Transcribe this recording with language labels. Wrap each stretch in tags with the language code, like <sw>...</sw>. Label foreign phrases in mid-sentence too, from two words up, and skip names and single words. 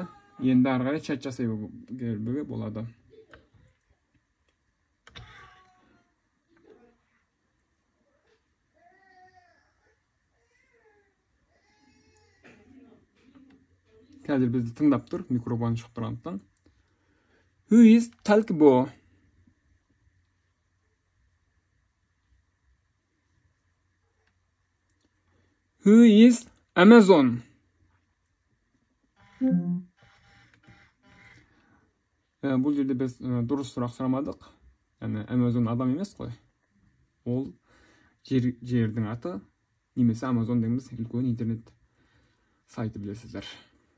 <kk>Енді ары қарай чат жасай беруге болады. Қазір бізді тыңдап тұр, микрофон шығып тұрғандықтан.</kk> <en>Who is Talkbo? Who is Amazon?</en> <kk>Бұл жерде біз дұрыс сұрақ сұрамадық. Яғни Amazon адам емес қой. Ол жердің аты, немесе Amazon дегеніміз үлкен интернет сайты, білесіздер.</kk>